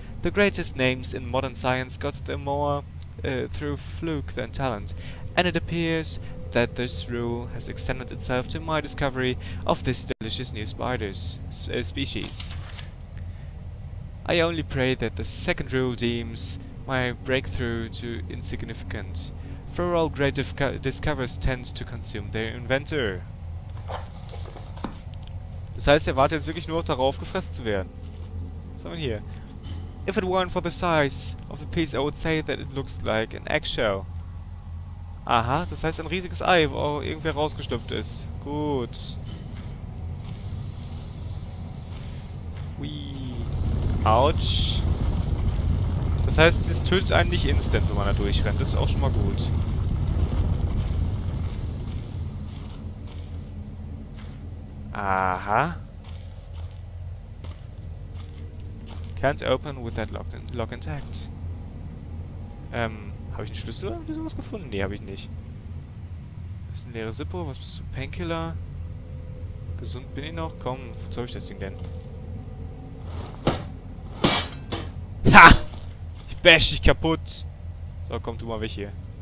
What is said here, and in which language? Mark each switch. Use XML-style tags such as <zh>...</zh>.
<en>The greatest names in modern science got there more through fluke than talent, and it appears that this rule has extended itself to my discovery of this delicious new species. I only pray that the second rule deems my breakthrough too insignificant, for all great discoveries tend to consume their inventor.</en> <de>Das heißt, er wartet jetzt wirklich nur darauf, gefressen zu werden. Was haben wir hier?</de> <en>If it weren't for the size of the piece, I would say that it looks like an eggshell.</en> <de>Aha, das heißt ein riesiges Ei, wo irgendwer rausgeschlüpft ist. Gut. Hui. Autsch. Das heißt, es tötet einen nicht instant, wenn man da durchrennt. Das ist auch schon mal gut. Aha.</de> <en>Can't open with that lock intact.</en> <de>Habe ich einen Schlüssel oder irgendwie sowas gefunden? Nee, habe ich nicht. Das ist ein leeres Zippo. Was bist du? Painkiller? Gesund bin ich noch? Komm, wozu habe ich das Ding denn? Ha! Ich bash dich kaputt! So, komm du mal weg hier.</de>